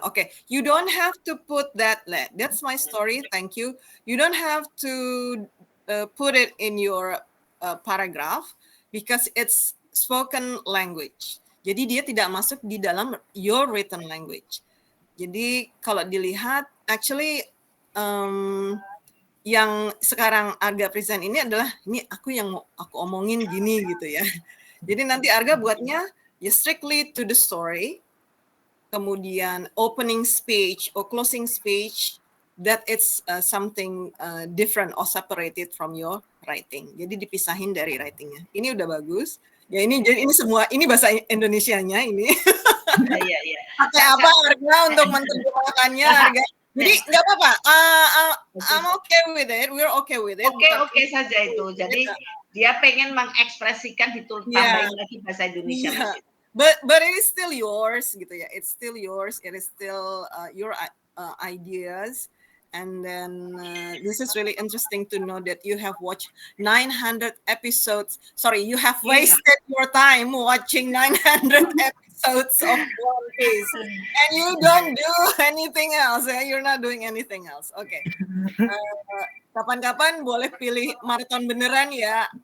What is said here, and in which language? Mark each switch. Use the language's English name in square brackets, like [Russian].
[English] Okay, you don't have to put that. That's my story. Thank you. You don't have to put it in your paragraph because it's spoken language. [Indonesian] Jadi dia tidak masuk di dalam [English] your written language. [Indonesian] Jadi kalau dilihat, actually yang sekarang Arga present ini adalah ini aku yang mau aku omongin gini gitu ya. Jadi nanti Arga buatnya ya [English] strictly to the story. [Indonesian] Kemudian [English] opening speech or closing speech that it's something different or separated from your writing. [Indonesian] Jadi dipisahin dari writingnya. Ini udah bagus. Ya ini jadi ini semua ini bahasa Indonesianya ini. Iya. Pakai apa Arga untuk menerjemahkannya Arga? Jadi nggak apa-apa. [English] I'm okay with it. [Indonesian] We're okay with it. Oke saja itu. Jadi dia pengen mengekspresikan tambahin lagi bahasa Indonesia. [English] Yeah. But it is still yours [Indonesian] gitu ya. [English] It's still yours. It is still your ideas. And then this is really interesting to know that you have watched 900 episodes. Sorry, you have wasted your time watching 900 episodes of One Piece. And you don't do anything else. You're not doing anything else. Okay. [Indonesian] Kapan-kapan boleh pilih maraton beneran ya.